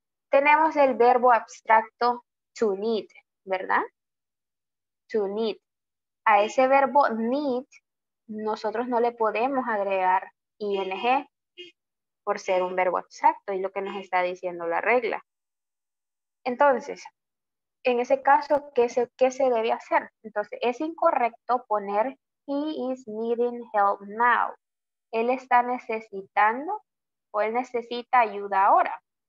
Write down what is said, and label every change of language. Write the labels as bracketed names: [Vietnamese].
[Spanish] Tenemos el verbo abstracto to need, ¿verdad? To need. A ese verbo need, nosotros no le podemos agregar ing por ser un verbo abstracto y lo que nos está diciendo la regla. Entonces, en ese caso, ¿qué se debe hacer? Entonces, es incorrecto poner [English] he is needing help now. [Spanish] Él está necesitando o él necesita ayuda ahora.